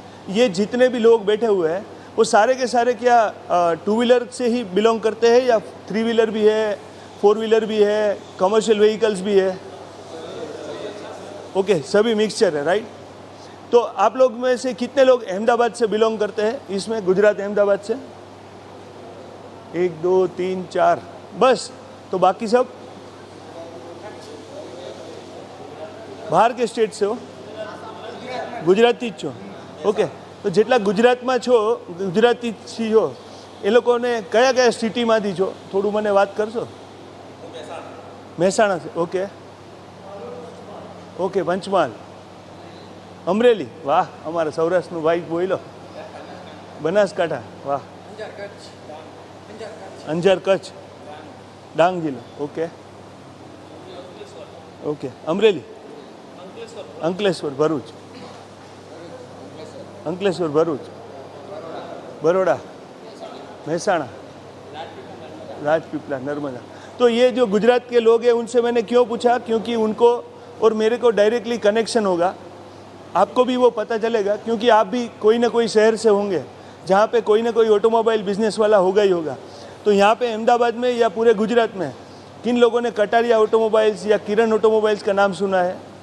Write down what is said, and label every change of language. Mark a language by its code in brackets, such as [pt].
[hi] ये जितने भी लोग बैठे हुए हैं वो सारे के सारे क्या 2 व्हीलर से ही बिलोंग करते हैं, या 3 व्हीलर भी है, 4 व्हीलर भी है, कमर्शियल व्हीकल्स भी है? ओके, सभी मिक्सचर है, राइट? तो आप लोग में से कितने लोग अहमदाबाद से बिलोंग करते हैं इसमें, गुजरात अहमदाबाद से? 1 2 3 4 बस। तो बाकी सब [gu] બહાર કે સ્ટેટ છે? ગુજરાતી જ છો? ઓકે, તો જેટલા ગુજરાતમાં છો, ગુજરાતી છો, એ લોકોને કયા કયા સિટીમાંથી છો, થોડું મને વાત કરશો? મહેસાણા છે, ઓકે ઓકે, પંચમહાલ, અમરેલી, વાહ, અમારા સૌરાષ્ટ્રનો ભાઈ બોલ્યો, બનાસકાંઠા, વાહ, અંજાર કચ્છ, ડાંગ જિલ્લો, ઓકે ઓકે, અમરેલી, અંકલેશ્વર, ભરૂચ, अंकलेश्वर, भरूच, बड़ौदा, महसाणा, राजपीपला, नर्मदा। [hi] तो ये जो गुजरात के लोग हैं उनसे मैंने क्यों पूछा, क्योंकि उनको और मेरे को डायरेक्टली कनेक्शन होगा, आपको भी वो पता चलेगा, क्योंकि आप भी कोई ना कोई शहर से होंगे, जहाँ पे कोई ना कोई ऑटोमोबाइल बिजनेस वाला होगा ही होगा। तो यहाँ पे अहमदाबाद में या पूरे गुजरात में किन लोगों ने कटारिया ऑटोमोबाइल्स या किरण ऑटोमोबाइल्स का नाम सुना है?